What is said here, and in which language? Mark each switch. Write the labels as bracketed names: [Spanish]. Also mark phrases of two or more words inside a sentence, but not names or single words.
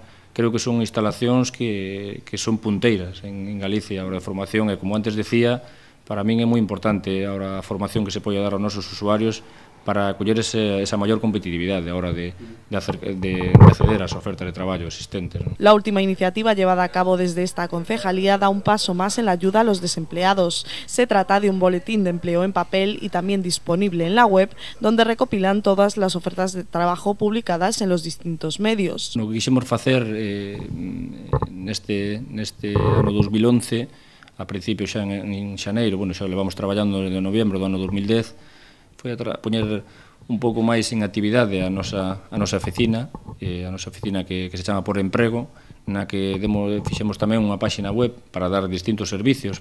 [Galician] Creo que son instalacións que son punteiras en Galicia a hora de formación e, como antes decía, para min é moi importante a formación que se pode dar aos nosos usuarios para coller esa maior competitividade a hora de acceder ás ofertas de traballo existentes. [Spanish] La última iniciativa llevada a cabo desde esta concejalía da un paso más en la ayuda a los desempleados. Se trata de un boletín de empleo en papel y también disponible en la web, donde recopilan todas las ofertas de trabajo publicadas en los distintos medios. [Galician] O que quixemos facer neste ano 2011, a principio xa en xaneiro, xa levamos traballando desde novembro do ano 2010, foi a poñer un pouco máis en actividade a nosa oficina, que se chama Por Emprego, na que fixemos tamén unha páxina web para dar distintos servicios,